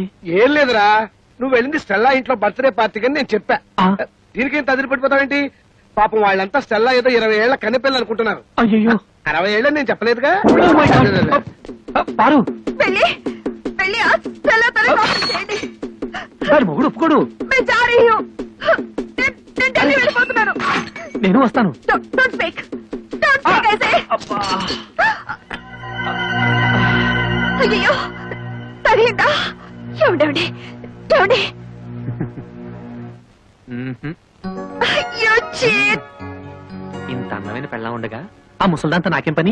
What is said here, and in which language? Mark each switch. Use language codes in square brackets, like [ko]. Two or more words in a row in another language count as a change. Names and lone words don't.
[te] ఏం లేదురా, నువ్వు వెళ్ళింది స్టెల్లా ఇంట్లో బర్త్డే పార్టీకి అని నేను చెప్పా. ఆ. దీనికి ఇంత అదిరిపడిపోతావేంటి? పాపం వాళ్ళంతా స్టెల్లా ఏదో 20 ఏళ్ల కన్నెపిల్లలు అనుకుంటున్నారు. అయ్యో 60 ఏళ్ళని నేను చెప్పలేదుగా. పారు, వెళ్ళి ఆ స్టెల్లా తల చేయండి. వాడు మొగుడు ఒప్పుకోడు. [hi] मैं जा रही हूँ. [te] నేను ఢిల్లీ వెళ్ళిపోతున్నాను. నేను వస్తాను. [en] Don't speak [hi] ऐसे. [te] అయ్యో తగిలిందా? ఏమండి అయ్యో చీట్. ఇంత అందమైన పెళ్ళా ఉండగా ఆ ముసల్దాంతా నాకేం పని?